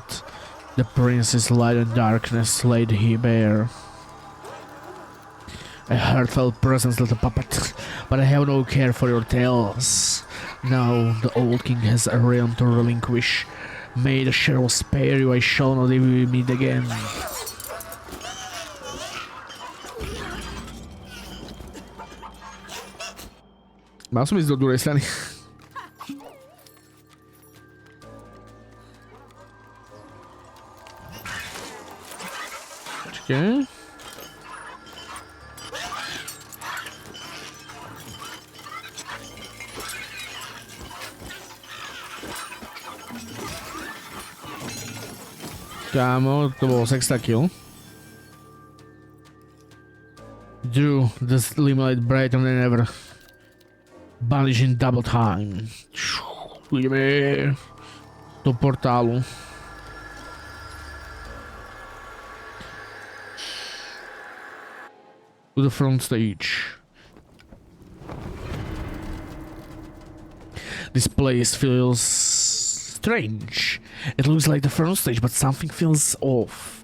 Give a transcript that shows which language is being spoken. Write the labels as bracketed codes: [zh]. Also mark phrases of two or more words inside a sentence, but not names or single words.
[en] The prince's light and darkness laid he bare. A heartfelt presence, little puppet, but I have no care for your tales. Now the old king has a realm to relinquish. May the shadow spare you, I shall not even meet again. [sk] Mal som ísť do druhej strany. [cs] Počkej. [sk] Kámo, to bol sexta kill. [en] Drew, this limelight brighter than ever. Banish in double time. [sk] Ideme do portálu. [en] To the front stage. This place feels strange. It looks like the front stage, but something feels off.